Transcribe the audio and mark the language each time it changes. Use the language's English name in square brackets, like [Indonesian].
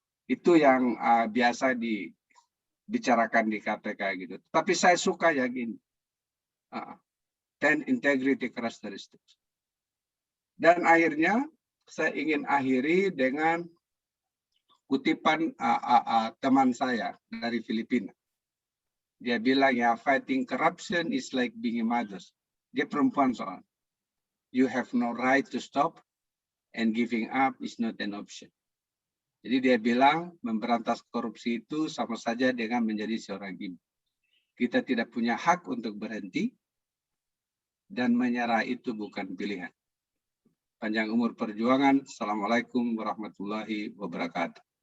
[Indonesian] Itu yang biasa dibicarakan di KPK gitu. Tapi saya suka ya gini. 10 [English] integrity characteristics. [Indonesian] Dan akhirnya saya ingin akhiri dengan kutipan teman saya dari Filipina. Dia bilang ya, [English] fighting corruption is like being a mother. [Indonesian] Dia perempuan soal. [English] You have no right to stop and giving up is not an option. [Indonesian] Jadi dia bilang memberantas korupsi itu sama saja dengan menjadi seorang ibu. Kita tidak punya hak untuk berhenti. Dan menyerah itu bukan pilihan. Panjang umur perjuangan. [Arabic] Assalamualaikum warahmatullahi wabarakatuh.